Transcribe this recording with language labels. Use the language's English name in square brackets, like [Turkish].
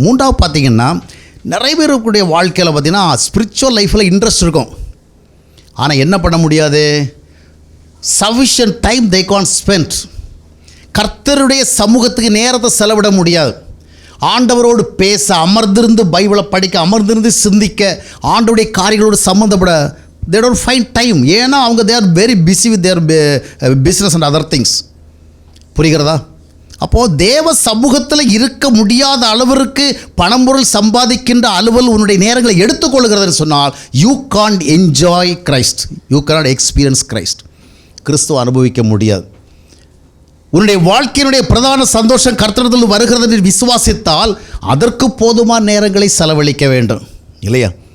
[Tamil] மூன்றாவது பார்த்திங்கன்னா, நிறைய பேருடைய வாழ்க்கையில் பார்த்திங்கன்னா ஸ்பிரிச்சுவல் லைஃப்பில் இன்ட்ரெஸ்ட் இருக்கும், ஆனால் என்ன பண்ண முடியாது, [English] sufficient time they can't spend, [Tamil] கர்த்தருடைய சமூகத்துக்கு நேரத்தை செலவிட முடியாது. ஆண்டவரோடு பேச, அமர்ந்திருந்து பைபிளை படிக்க, அமர்ந்திருந்து சிந்திக்க, ஆண்டவருடைய காரியங்களோடு சம்மந்தப்பட [English] they don't find time. [Tamil] ஏன்னா அவங்க [English] they are very busy with their business and other things. [Tamil] புரிகிறதா? அப்போது தேவ சமூகத்தில் இருக்க முடியாத அளவிற்கு பணம்பொருள் சம்பாதிக்கின்ற அலுவல் உன்னுடைய நேரங்களை எடுத்துக்கொள்கிறதுன்னு சொன்னால், [English] You can't enjoy Christ, you cannot experience Christ. [Tamil] கிறிஸ்துவ அனுபவிக்க முடியாது. உன்னுடைய வாழ்க்கையினுடைய பிரதான சந்தோஷம் கர்த்தரிடத்தில் வருகிறது என்று விசுவாசித்தால் அதற்கு போதுமான நேரங்களை செலவழிக்க வேண்டும், இல்லையா?